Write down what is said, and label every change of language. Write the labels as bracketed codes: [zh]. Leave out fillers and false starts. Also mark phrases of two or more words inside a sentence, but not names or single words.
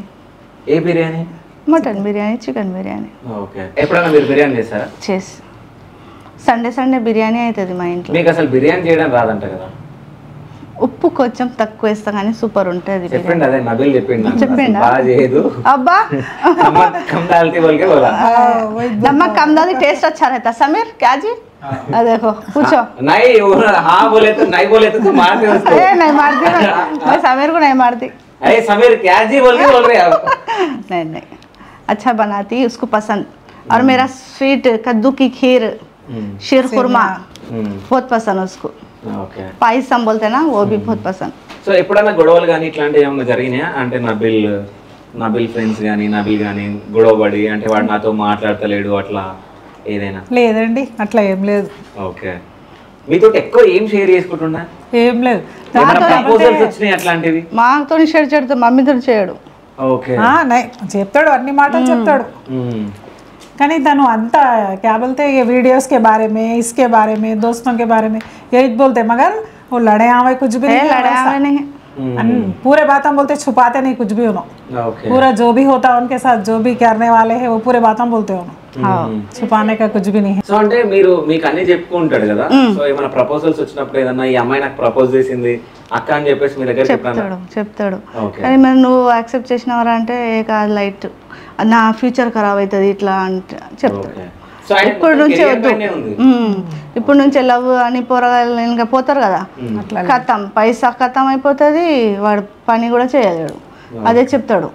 [te] ఏ బిర్యానీ? మటన్ బిర్యానీ, చికెన్ బిర్యానీ. ఎప్పుడైనా మీరు బిర్యానీ చేస్తారా? చేసి సండే బిర్యానీ అవుతుంది మా ఇంట్లో. మీకు అసలు బిర్యానీ చేయడం రాదంట కదా? ఉప్పు కొంచెం తక్కువ వేస్తా కానీ సూపర్ ఉంటుంది. చెప్పండి, అదే నబిల్ చెప్పిండా? [hi] అబ్బా नमक कम डाली टेस्ट अच्छा रहता। समीर क्या जी? देखो पूछो। नहीं हाँ बोले तो नहीं बोले तो मारते उसको। नहीं मारती मैं समीर को नहीं मारती। अरे समीर क्या जी बोल रहे आप? नहीं अच्छा बनाती, उसको पसंद। और मेरा स्वीट कद्दू की खीर शीर खुरमा बहुत पसंद उसको [te] ఓకే [hi] पायसम बोलते हैं ना वो भी बहुत पसंद [te] సో ఎప్పుడైనా గొడవలు కానీ ఇట్లాంటివి ఏమైనా జరిగినాయా అంటే నబిల్ ఫ్రెండ్స్ కానీ నబిల్ కానీ గొడవపడి అంటే వాడు నాతో మాట్లాడతలేడు అట్లా ఏదైనా లేదండి అట్లా ఏం లేదు. ఓకే మీతో ఎక్కువ ఏం షేర్ చేసుకుంటున్నా ఏం లేదు. ప్రపోజల్స్ వచ్చినాయి అట్లాంటివి మాతో షేర్ చేయడు మమ్మీతో చేయడు. ఓకే చెప్తాడు అన్ని మాటలు చెప్తాడు కానీ తను అంతా [hi] क्या बोलते हैं ये वीडियोस के बारे में इसके बारे में दोस्तों के बारे में यही बोलते मगर वो लड़े आवे कुछ भी नहीं लड़े आवे नहीं पूरे बातें बोलते छुपाते नहीं कुछ भी उन्होंने पूरा जो भी होता है उनके साथ जो भी करने वाले हैं वो पूरे बातें बोलते हैं छुपाने का कुछ भी नहीं है. [te] సో అంటే మీకు అన్ని చెప్పుకుంటాడు కదా సో ఏమైనా ప్రపోజల్స్ వచ్చినప్పుడు ఏదన్నా ఈ అమ్మాయి నాకు ప్రపోజ్ చేసింది అక్క అని చెప్పేసి మీ దగ్గర చెప్తాడు కానీ మరి నువ్వు యాక్సెప్ట్ చేసినవరా అంటే కాదు లైట్ నా ఫ్యూచర్ ఖరాబ్ అవుతుంది ఇట్లా అంటే చెప్తాడు. ఇప్పుడు నుంచి లవ్ అని పోరగాళ్ళు ఇంకా పోతారు కదా ఖతం పైసా ఖతం అయిపోతుంది వాడు పని కూడా చేయలేడు అదే చెప్తాడు.